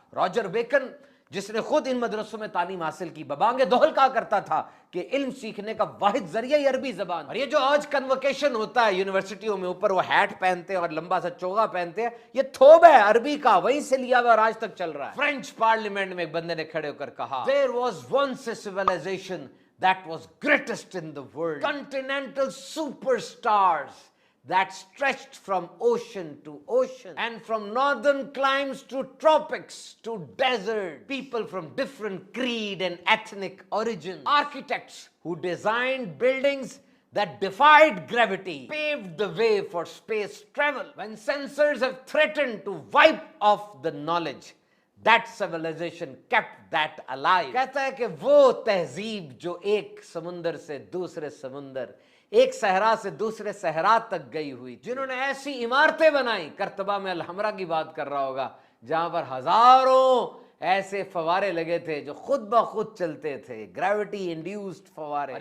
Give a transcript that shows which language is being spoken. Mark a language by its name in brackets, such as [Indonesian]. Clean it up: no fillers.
[Urdu] Roger bacon جس نے خود ان مدرسوں میں تعلیم حاصل کی ببانگ دہل کہا کرتا تھا کہ علم سیکھنے کا واحد ذریعہ ہی عربی زبان. اور یہ جو آج کنوکیشن ہوتا ہے یونیورسٹیوں میں، اوپر وہ ہیٹ پہنتے ہیں اور لمبا سا چوغا پہنتے ہیں، یہ تھوب ہے عربی کا، وہیں سے لیا ہوا اور آج تک چل رہا ہے. فرینچ پارلیمنٹ میں ایک بندے نے کھڑے ہو کر کہا [English] there was once a civilization that was greatest in the world, continental superstars that stretched from ocean to ocean and from northern climes to tropics to desert, people from different creed and ethnic origin, architects who designed buildings that defied gravity, paved the way for space travel. When sensors have threatened to wipe off the knowledge, that civilization kept that alive. [Urdu] کہتا ہے کہ وہ تہذیب جو ایک سمندر سے دوسرے سمندر، ایک صحرا سے دوسرے صحرا تک گئی ہوئی، جنہوں نے ایسی عمارتیں بنائی، کرتبہ میں الحمرا کی بات کر رہا ہوگا، جہاں پر ہزاروں ایسے فوارے لگے تھے جو خود بخود چلتے تھے، گریوٹی انڈیوسڈ فوارے.